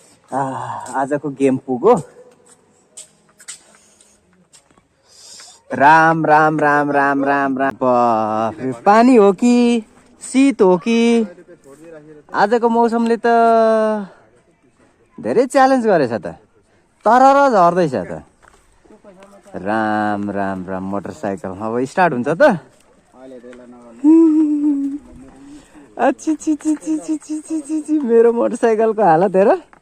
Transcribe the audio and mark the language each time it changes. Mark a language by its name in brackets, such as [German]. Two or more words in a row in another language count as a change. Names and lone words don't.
[Nepali] आजको गेम पुगो। राम राम राम राम राम राम। पानी हो कि शीत हो कि आजको मौसमले त धेरै च्यालेन्ज गरेछ त। तरर झर्दैछ त। राम राम राम। मोटरसाइकल अब स्टार्ट हुन्छ त। मेरो मोटरसाइकलको हालत हेर।